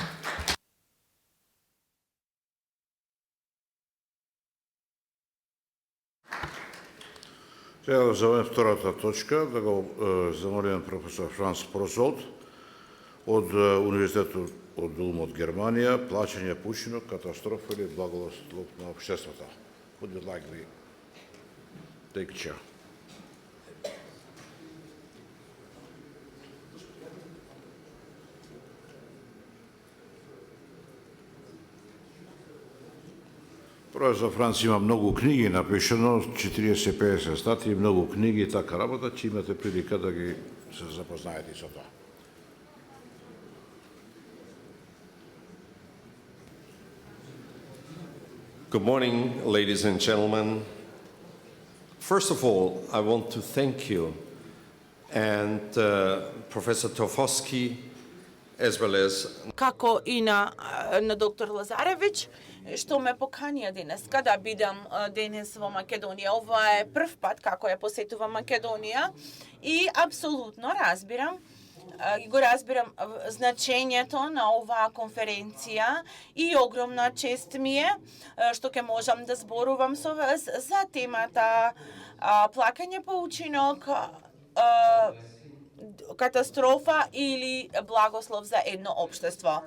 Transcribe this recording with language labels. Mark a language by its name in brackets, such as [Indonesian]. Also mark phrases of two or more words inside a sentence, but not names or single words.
[Macedonian] Сега да заведем втората точка, да го замолим професор Франц Просолд од Универзитетот од Улм од Германија, плаќање по учинок, катастрофа или благослов на општеството. [English] Would you like to take a chair? [Macedonian] Професор Франц има многу книги напишано, 40-50 статии, многу книги и така работа, че имате прилика да ги се запознаете со тоа. [English] Good morning, ladies and gentlemen. First of all, I want to thank you and Professor Tofosky, as well as [Macedonian] како и на доктор Лазаревич, што ме поканија денеска да бидам денес во Македонија. Ова е прв пат како ја посетувам Македонија и апсолутно го разбирам значењето на оваа конференција и огромна чест ми е што ќе можам да зборувам со вас за темата плакање по учинок, катастрофа или благослов за едно општество.